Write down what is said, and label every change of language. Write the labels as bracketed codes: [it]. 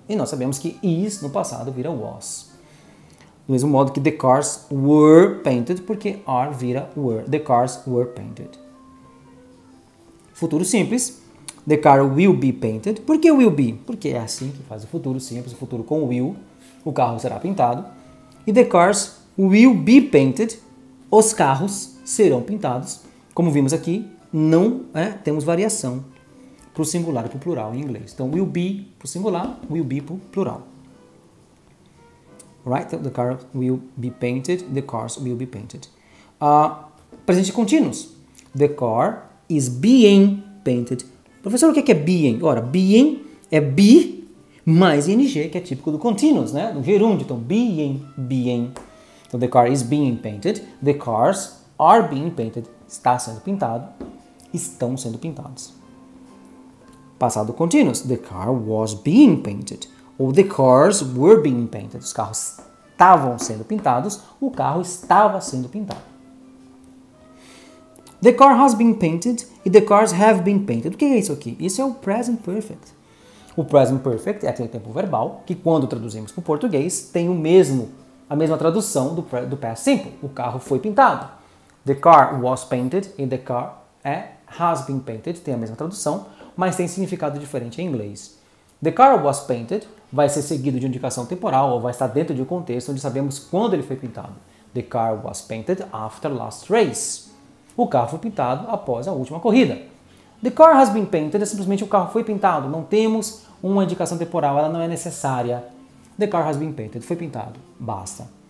[pt] E nós sabemos que is no passado vira was. Do mesmo modo que [en] the cars were painted, [pt] porque are vira were. [en] The cars were painted. [pt] Futuro simples. [en] The car will be painted. [pt] Por que [en] will be? [pt] Porque é assim que faz o futuro simples, o futuro com will. O carro será pintado. [en] E the cars will be painted. [pt] Os carros serão pintados. Como vimos aqui, não temos variação para o singular e para o plural em inglês. Então, will be para o singular, will be para o plural. [en] Right? The car will be painted. The cars will be painted. [pt] Presente contínuos. [en] The car is being painted. [pt] Professor, o que é being? Ora, being é be mais ing, que é típico do continuous, né? Do gerúndio. Então, being. [en] Então, the car is being painted. The cars are being painted. [pt] Está sendo pintado. Estão sendo pintados. Passado continuous. [en] The car was being painted. Ou the cars were being painted. [pt] Os carros estavam sendo pintados. O carro estava sendo pintado. [en] The car has been painted e the cars have been painted. [pt] O que é isso aqui? Isso é o present perfect. O present perfect é aquele tempo verbal que, quando traduzimos para o português, tem a mesma tradução do past simple. O carro foi pintado. [en] The car was painted e the car has been painted. [pt] Tem a mesma tradução, mas tem significado diferente em inglês. [en] The car was painted [pt] vai ser seguido de indicação temporal ou vai estar dentro de um contexto onde sabemos quando ele foi pintado. [en] The car was painted after last race. [pt] O carro foi pintado após a última corrida. [en] The car has been painted [pt] é simplesmente o carro foi pintado. Não temos uma indicação temporal, ela não é necessária. [en] The car has been painted, [pt] foi pintado, basta.